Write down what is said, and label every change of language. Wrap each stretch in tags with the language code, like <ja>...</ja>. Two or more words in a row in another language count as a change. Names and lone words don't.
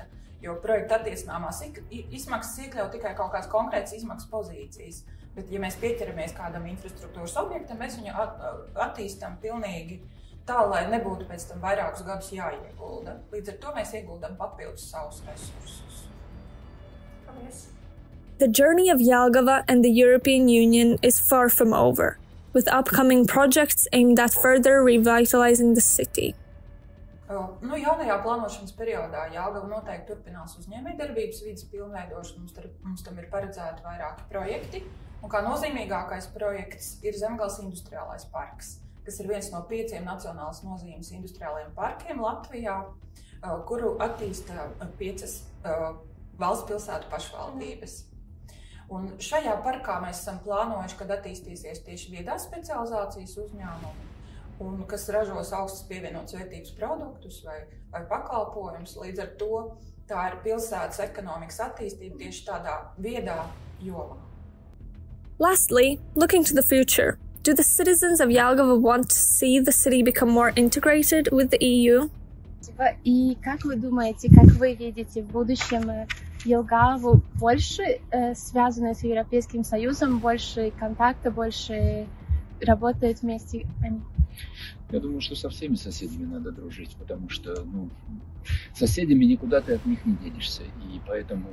<lv>Jo projekta attiecināmās izmaksas iekļauj tikai kaut kādas konkrētas izmaksas pozīcijas. Bet, ja mēs pieķeramies kādam infrastruktūras objektam, mēs viņu attīstam pilnīgi tā, lai nebūtu pēc tam vairākus gadus jāiegulda. Līdz ar to mēs ieguldam papildus savus resursus. Paldies!</lv> <en>The journey of Jelgava and the European Union is far from over, with upcoming projects aimed at further revitalizing the city.</en> <lv>Jaunajā plānošanas periodā Jelgava noteikti turpinās uzņēmējdarbības vides pilnveidošanu. Mums tam ir paredzēti vairāki projekti. Un kā nozīmīgākais projekts ir Zemgales industriālais parks, kas ir viens no 5 nacionālas nozīmes industriālajiem parkiem Latvijā, kuru attīsta 5 valsts pilsētu pašvaldības. Un šajā parkā mēs esam plānojuši, kad attīstīsies tieši viedās specializācijas uzņēmumi, un kas ražos augstas pievienotas vērtības produktus vai pakalpojumus. Līdz ar to tā ir pilsētas ekonomikas attīstība tieši tādā viedā jomā.</lv> <en>Lastly, looking to the future, do the citizens of Jelgava want to see the city become more integrated with the EU?</en> <ru>И как вы думаете, как вы видите в будущем Елгаву больше связанную с Европейским Союзом, больше контакта, больше работают вместе они? Я думаю, что со всеми соседями надо дружить, потому что соседями никуда ты от них не денешься, и поэтому...</ru>